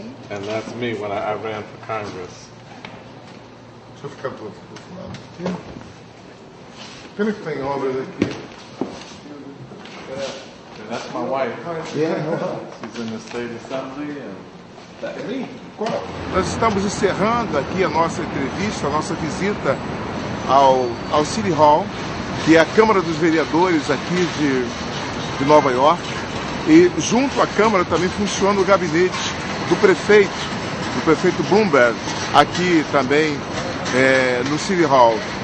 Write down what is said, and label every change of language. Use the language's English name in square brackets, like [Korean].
[English] And that's me when I ran for Congress. [Portuguese] Deixa eu ficar pro lado aqui. Pena que tem obras aqui. [English] And that's my wife. She's in the state assembly and that's me. [Portuguese] Nós estamos encerrando aqui a nossa entrevista, a nossa visita ao City Hall, que é a Câmara dos Vereadores aqui de Nova York. E junto à Câmara também funciona o gabinete do prefeito Bloomberg, aqui também no City Hall.